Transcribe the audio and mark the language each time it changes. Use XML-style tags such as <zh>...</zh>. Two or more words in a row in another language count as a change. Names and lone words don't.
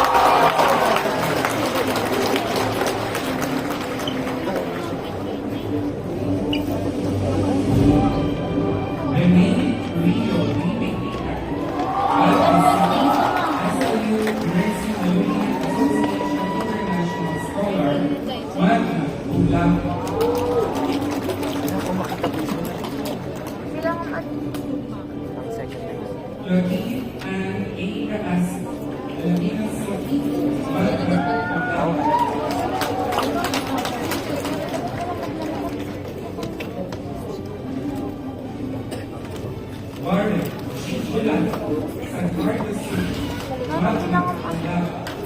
<en>Rene Rio Limita, LPC, SLU Nursing Alumni Association International Scholar, Magna cum laude. Lodi and Erika as Ladina City, Warren, Chichulan, San Marcos City, Magna cum laude.</en>